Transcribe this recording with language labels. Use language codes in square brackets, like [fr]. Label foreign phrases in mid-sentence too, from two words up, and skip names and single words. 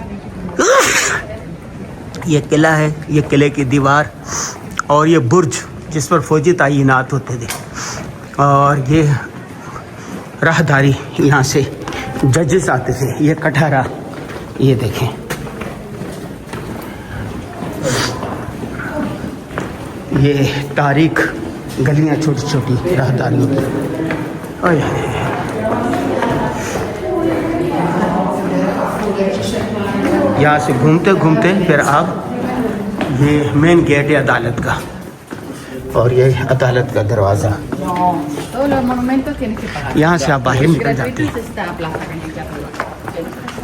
[ur] یہ قلعہ ہے، یہ قلعے کی دیوار، اور یہ برج جس پر فوجی تعینات ہوتے تھے، اور یہ راہداری، یہاں سے ججز آتے تھے، یہ کٹہرا، یہ دیکھیں یہ تاریخ گلیاں چھوٹی چھوٹی راہداریوں کی۔ یہاں سے گھومتے گھومتے پھر آپ یہ [en] main gate [ur] ہے عدالت کا، اور یہ عدالت کا دروازہ، [es] Todos los monumentos tienes que pagar. [ur] یہاں سے آپ باہر نکل جاتے ہیں، [es] Está la plaza que necesitas.